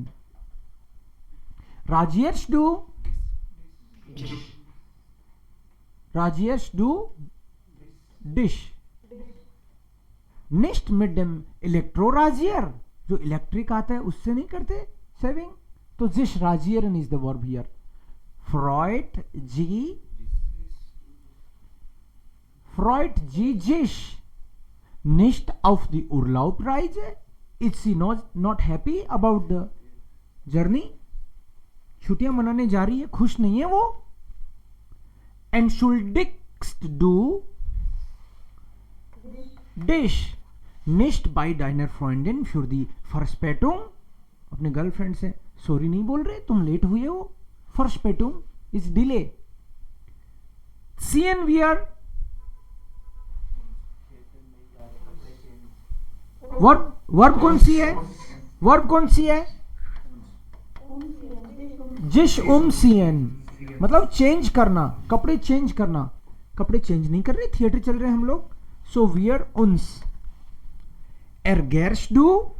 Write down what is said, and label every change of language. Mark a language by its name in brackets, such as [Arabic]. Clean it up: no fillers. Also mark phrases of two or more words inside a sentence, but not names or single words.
[German] rasierst du, rasierst du dich. nicht mit dem Elektro rasier, [Hindi] जो इलेक्ट्रिक आता है उससे नहीं करते सेविंग, तो [German] sich rasieren [English] is the verb here. [German] freut sie, Freut sie sich nicht auf die Urlaubreise? [English] Is she not happy about the journey? [Hindi] छुट्टियां मनाने जा रही है, खुश नहीं है वो। [German] Entschuldigst du dich nicht bei deiner Freundin für die Verspätung? [Hindi] अपने गर्लफ्रेंड से सॉरी नहीं बोल रहे, तुम लेट हुए हो। [English] Verspätung is delay. [Hindi] सी एन वियर, वर्ब कौन सी है, वर्ब कौन सी है, [German] sich ziehen, [Hindi] मतलब चेंज करना, कपड़े चेंज करना, कपड़े चेंज नहीं कर रहे, थिएटर चल रहे हैं हम लोग, सो [German] wir uns, ärgerst du